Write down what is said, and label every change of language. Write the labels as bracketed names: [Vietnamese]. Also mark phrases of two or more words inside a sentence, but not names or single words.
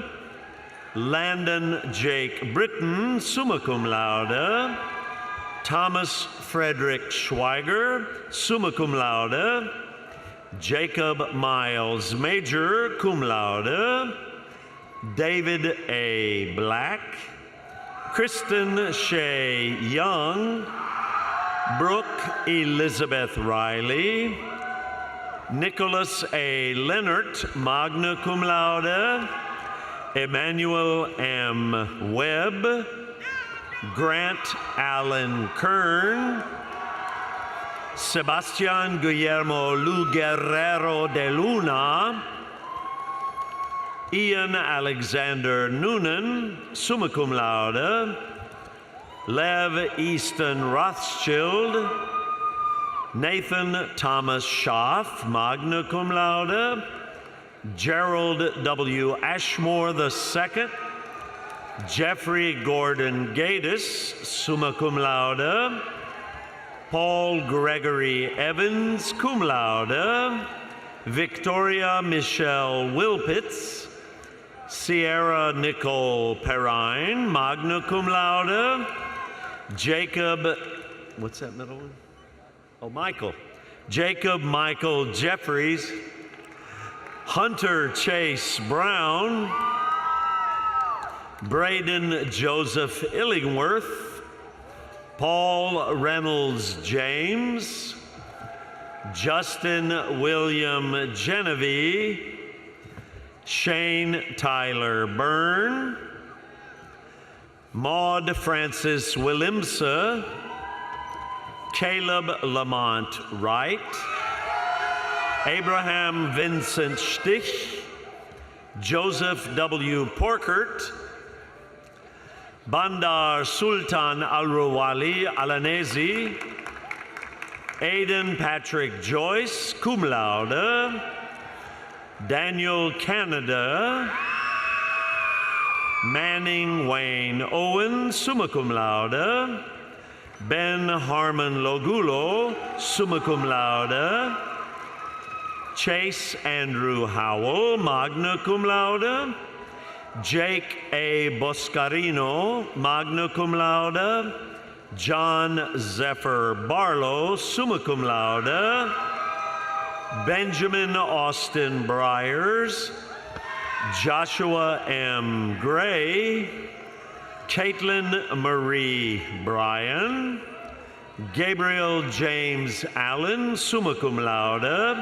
[English] Landon Jake Britton, [Latin] summa cum laude. [English] Thomas Frederick Schweiger, [Latin] summa cum laude. [English] Jacob Miles Major, [Latin] cum laude. [English] David A. Black. Kristen Shea Young. Brooke Elizabeth Riley. Nicholas A. Leonard, [Latin] magna cum laude. [English] Emmanuel M. Webb. Grant Allen Kern. Sebastian Guillermo Lu Guerrero de Luna. Ian Alexander Noonan, [Latin] summa cum laude. [English] Lev Easton Rothschild. Nathan Thomas Schaff, [Latin] magna cum laude. [English] Gerald W. Ashmore II. Jeffrey Gordon Gaddis, [Latin] summa cum laude. [English] Paul Gregory Evans, [Latin] cum laude. [English] Victoria Michelle Wilpitz. Sierra Nicole Perrine, [Latin] magna cum laude. [English] Jacob, what's that middle one? Oh, Michael. Jacob Michael Jeffries. Hunter Chase Brown. Braden Joseph Illingworth. Paul Reynolds James. Justin William Genevieve. Shane Tyler Byrne. Maud Francis Willemse. Caleb Lamont Wright. Abraham Vincent Stich. Joseph W. Porkert. Bandar Sultan Al-Rawali Alanezi. Aidan Patrick Joyce, [Latin] cum laude. [English] Daniel Canada. Manning Wayne Owen, [Latin] summa cum laude. [English] Ben Harmon Logulo, [Latin] summa cum laude. [English] Chase Andrew Howell, [Latin] magna cum laude. [English] Jake A. Boscarino, [Latin] magna cum laude. [English] John Zephyr Barlow, [Latin] summa cum laude. [English] Benjamin Austin Briers. Joshua M. Gray. Caitlin Marie Bryan. Gabriel James Allen, [Latin] summa cum laude.